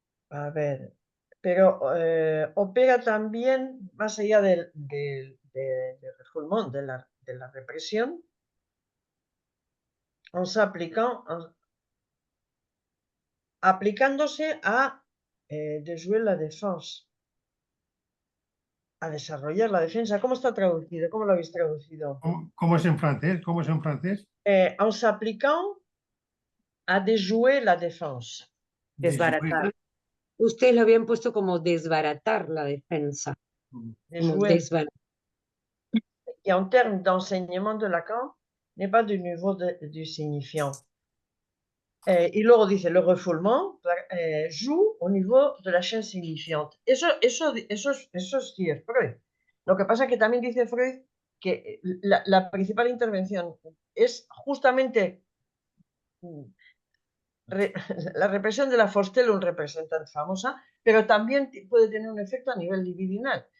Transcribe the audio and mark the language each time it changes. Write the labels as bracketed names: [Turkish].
[Spanish] A ver, pero opera también más allá del refoulement, de la represión, [French] en s'appliquant, [Spanish] aplicándose a [French] déjouer la défense, [Spanish] a desarrollar la defensa. ¿Cómo está traducido? ¿Cómo lo habéis traducido? ¿Cómo es en francés? ¿Cómo es en francés? [French] En s'appliquant a déjouer la défense. [Spanish] Desbaratar. Ustedes lo habían puesto como desbaratar la defensa. Como [French] Déjouer. [Spanish] desbaratar. [French] Et en termes d'enseignement de Lacan, n'est pas du niveau du signifiant. [Spanish] Y luego dice, [French] le refoulement joue au niveau de la chaîne signifiante. [Spanish] Eso sí es Freud. Lo que pasa es que también dice Freud que la principal intervención es justamente la represión de la Forstellung representante famosa, pero también puede tener un efecto a nivel libidinal.